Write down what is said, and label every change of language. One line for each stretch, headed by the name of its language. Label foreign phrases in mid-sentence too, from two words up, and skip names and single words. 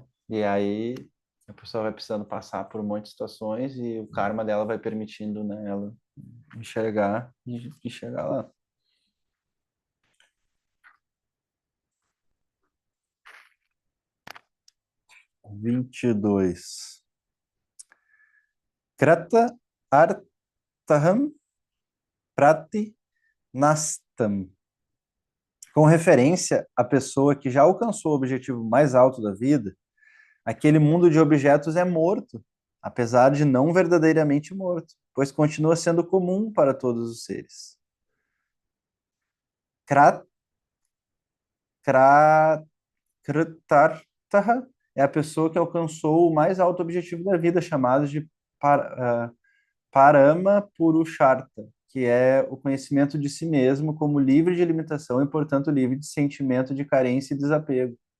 Portuguese: E aí a pessoa vai precisando passar por um monte de situações e o karma dela vai permitindo, né, ela enxergar e chegar lá. Vinte e dois.
Sanskrit: Krata artaham prati nastam.
Portuguese: Com referência à pessoa que já alcançou o objetivo mais alto da vida, aquele mundo de objetos é morto, apesar de não verdadeiramente morto, pois continua sendo comum para todos os seres. Krat, krat, Kritartha é a pessoa que alcançou o mais alto objetivo da vida, chamado de
Sanskrit: Parama Purushartha,
Portuguese: que é o conhecimento de si mesmo como livre de limitação e, portanto, livre de sentimento de carência e desapego.